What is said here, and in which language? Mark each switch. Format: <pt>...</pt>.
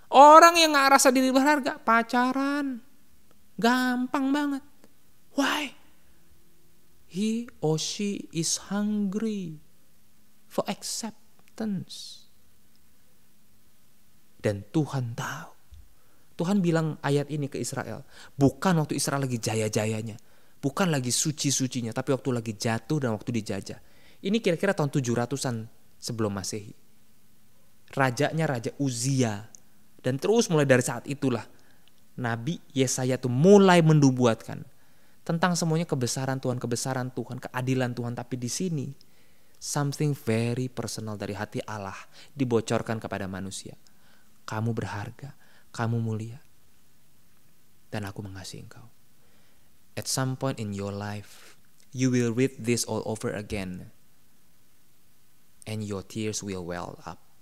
<id>Orang yang gak rasa diri berharga, pacaran. Gampang banget.</id> <en>Why? He or she is hungry for acceptance.</en> <id>Dan Tuhan tahu. Tuhan bilang ayat ini ke Israel. Bukan waktu Israel lagi jaya-jayanya. Bukan lagi suci-sucinya. Tapi waktu lagi jatuh dan waktu dijajah. Ini kira-kira tahun 700-an sebelum Masehi. Rajanya Raja Uzia. Dan terus mulai dari saat itulah Nabi Yesaya itu mulai mendubuatkan tentang semuanya kebesaran Tuhan, keadilan Tuhan. Tapi di sini</id> <en>something very personal</en> <id>dari hati Allah dibocorkan kepada manusia. Kamu berharga, kamu mulia, dan aku mengasihi engkau.</id> <en>At some point in your life, you will read this all over again, and your tears will well up.</en>